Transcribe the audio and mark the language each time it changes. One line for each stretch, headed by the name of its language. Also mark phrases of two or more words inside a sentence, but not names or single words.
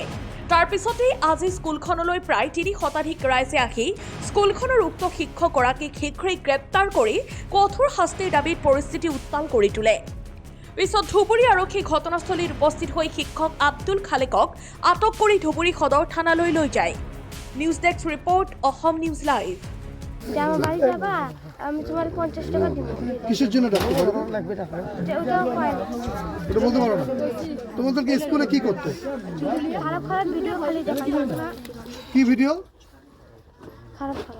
Assamese: তাৰ পিছতেই আজি স্কুলখনলৈ প্ৰায় ৩০ শতাধিক ৰাইজে আহি স্কুলখনৰ উক্ত শিক্ষকগৰাকীক শীঘ্ৰেই গ্ৰেপ্তাৰ কৰি কঠোৰ শাস্তিৰ দাবীত পৰিস্থিতি উত্তাল কৰি তোলে। পিছত ধুবুৰী আৰক্ষী ঘটনাস্থলীত উপস্থিত হৈ শিক্ষক আব্দুল খালেকক আটক কৰি ধুবুৰী সদৰ থানালৈ লৈ যায়।
English: News Desk Report Asom News Live.
Bangla: আমার বাড়ি যাবা, আমি তোমার 50 টাকা দিব। কিসের জন্য ডাকতে লাগবে টাকা? ওটাও কয় না। এটা বলতে পারো না। তোমাদেরকে স্কুলে কি করতে? খারাপ খারাপ ভিডিও খালি দেখাতো না। কি ভিডিও? খারাপ খারাপ।